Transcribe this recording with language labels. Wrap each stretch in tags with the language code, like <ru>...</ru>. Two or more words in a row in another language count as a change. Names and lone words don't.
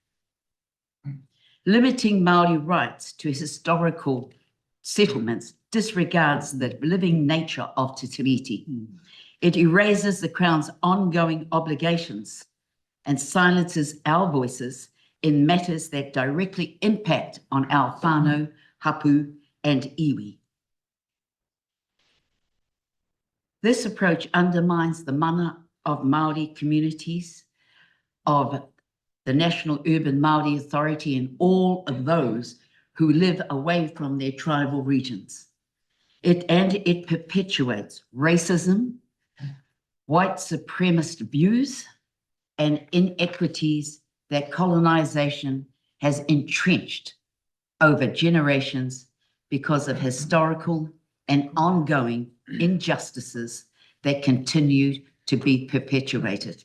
<en>Limiting Māori rights to historical settlements disregards the living nature of Te Treaty. It erases the Crown's ongoing obligations and silences our voices in matters that directly impact on our</en> <mi>whānau, hapu,</mi> <en>and iwi. This approach undermines the mana of Māori communities, of the National Urban Māori Authority, and all of those who live away from their tribal regions. It perpetuates racism, white supremacist views, and inequities that colonization has entrenched over generations because of historical and ongoing injustices that continue to be perpetuated.</en>